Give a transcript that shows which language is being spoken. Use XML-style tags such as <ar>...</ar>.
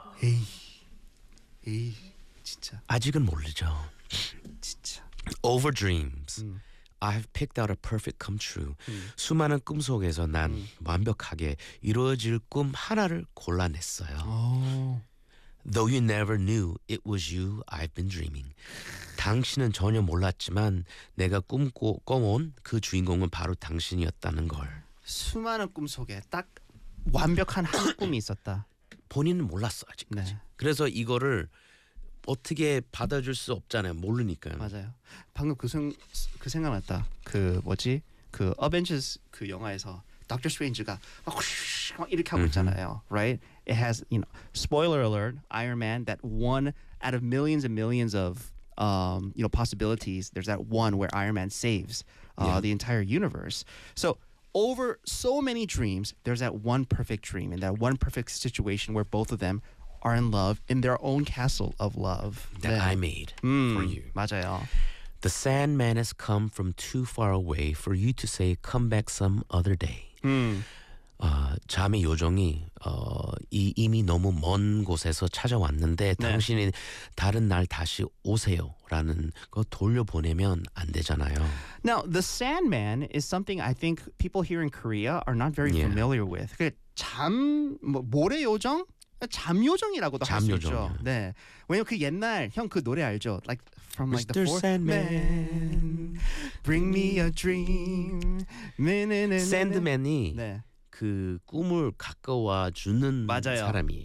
<ko>에이. 에이, 진짜 아직은 모르죠. 진짜.</ko> <en>Over dreams, I've picked out a perfect come true.</en> <ko>수많은 꿈 속에서 난 완벽하게 이루어질 꿈 하나를 골라냈어요. 오.</ko> <en>Though you never knew it was you, I've been dreaming.</en> <ko>당신은 전혀 몰랐지만 내가 꿈꿔온 그 주인공은 바로 당신이었다는 걸. 수많은 꿈 속에 딱 완벽한 한 꿈이 있었다. 본인은 몰랐어 아직까지. 네. 그래서 이거를 어떻게 받아줄 수 없잖아요. 모르니까. 맞아요. 방금 그 생각났다. 그 뭐지? 그 어벤져스 그 영화에서 닥터 스트레인지가 막 이렇게 하고 있잖아요.</ko> <en>Right? It has, you know, spoiler alert, Iron Man, that one out of millions and millions of you know, possibilities, there's that one where Iron Man saves the entire universe. So over so many dreams, there's that one perfect dream and that one perfect situation where both of them are in love in their own castle of love. That then. I made for you.</en> <ko>맞아요.</ko> <en>The Sandman has come from too far away for you to say come back some other day.</en> <ko>잠의 요정이 이미 너무 먼 곳에서 찾아왔는데 당신이 다른 날 다시 오세요라는 거 돌려보내면 안 되잖아요.</ko> <en>Now, the Sandman is something I think people here in Korea are not very familiar with.</en> <ko>그 잠, 모래 요정? 잠 요정이라고도 할 수 있죠. 요정. 네. 왜냐면 그 옛날 형 그 노래 알죠?</ko> <en>Like from like Mr. the fourth Sandman, bring me a dream.</en> <ko>Sandman이 네. 그 꿈을 가까워 주는 사람이</ko>